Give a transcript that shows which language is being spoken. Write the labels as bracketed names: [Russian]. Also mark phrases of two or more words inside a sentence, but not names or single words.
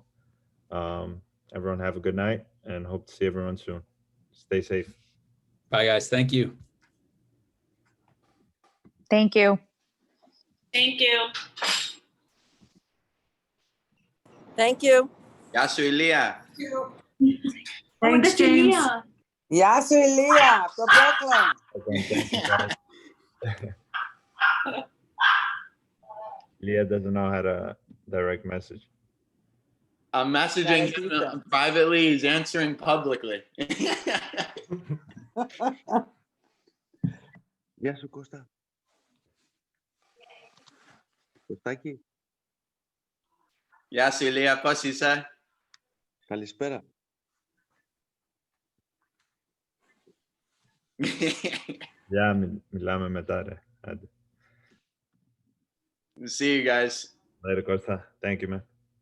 [English] Everyone have a good night and hope to see everyone soon. Stay safe. Bye, guys. Thank you. Thank you. Thank you. Thank you. [Greek] Γεια σου, Ηλία. [English] Thanks, James. [Greek] Γεια σου, Ηλία, από το Brooklyn. [English] Leah doesn't know how to direct message. I'm messaging him privately. He's answering publicly. [Greek] Γεια σου Κώστα. Κωστάκη. Γεια σου, Ηλία. Πώς είσαι? Καλησπέρα. Μιλάμε μετά, ρε. Άντε. [English] See you guys. Later, Costa. Thank you, man.